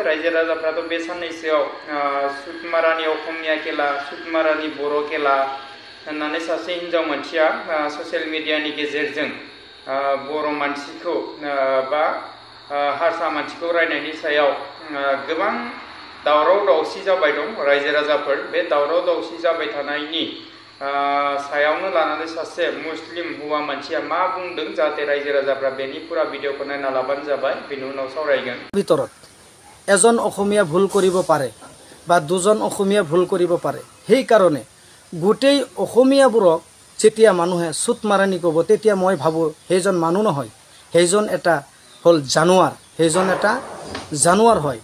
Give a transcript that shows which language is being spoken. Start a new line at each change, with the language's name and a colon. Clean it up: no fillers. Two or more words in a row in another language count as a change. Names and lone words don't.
Bodo: रायजो राजाफ्राथ' बे साननैसोआव सुतमारानी अखमिया खेला, सुतमारानी बर' खेला होननानै सासे हिनजाव मानसिया
English: social media
Bodo: गेजेरजों बर' मानसिखौ बा हारसा मानसिखौ रायनायनि सायाव गोबां दावराव दावसि जाबाय दं। रायजो राजाफोर बे दावराव दावसि जाबाय थानायनि सायावनो लानानै सासे मुस्लिम हौवा मानसिया मा बुंदों, जाहाथे रायजो राजाफ्रा बेनि पुरा भिडिअखौ नायना लाबानो जाबाय, बेनि उनाव सावरायगोन।
Assamese: ভিতৰত এজন অসমীয়া ভুল কৰিব পাৰে বা দুজন অসমীয়া ভুল কৰিব পাৰে। সেই কাৰণে গোটেই অসমীয়াবোৰক যেতিয়া মানুহে সুতমাৰানী ক'ব, তেতিয়া মই ভাবোঁ সেইজন মানুহ নহয়, সেইজন এটা হ'ল জানুৱাৰ, সেইজন এটা জানুৱাৰ হয়।